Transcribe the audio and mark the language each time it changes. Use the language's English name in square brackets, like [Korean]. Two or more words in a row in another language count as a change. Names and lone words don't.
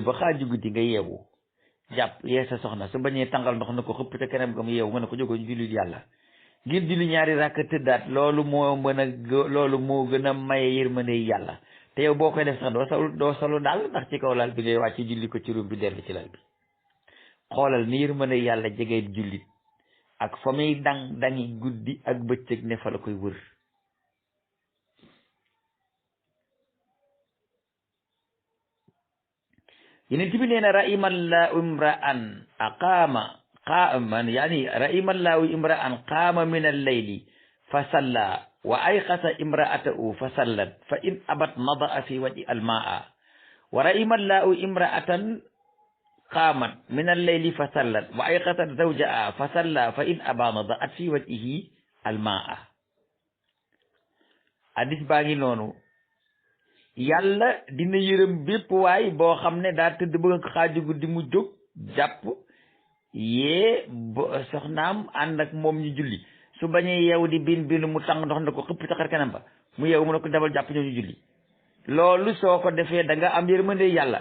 [Wolof] ba xaaju guddi nga yeewu jàpp yee sa soxna su bañee tàngal ndox na ko xëpp te keneen nga mu yeewu nga ne ko jógoon julli yàlla ngir julli ñaari rakk tëddaat loolu moo gën a maye yërmande yàlla te yow boo koy def sax doo solu daal ndax ci kaw lal bi ngay wàcc julli ko ci ruum bi dellu ci lal bi xoolal ni yërmande yàlla jegee jullit ak fa muy dangi guddi ak bëccëg ne fa la koy wër yeneen bi nee na [Arabic] رحم الله امرأ أقام قاما يعني رحم الله امرأ قام من الليل فصلى وأيقظ امرأته فصلت فإن أبت نضح في وجهها الماء ورحم الله امرأة قامت من الليل فصلت وأيقظت زوجها فصلى فإن أبى نضحت في وجهه الماء [Wolof] hadis baa ngi noonu yàlla dina yërëm bépp waay boo xam ne daa tëdd bëgg ko xaaju guddi mu jóg jàpp yee soxnaam ànd ak moom ñu julli su bañee yeewu di bin mu tàng ndox na ko xëpp ca xar kanam ba mu yeewu mu ne ko dabal jàpp ñëw ñu julli loolu soo ko defee da nga am yërmande yàlla.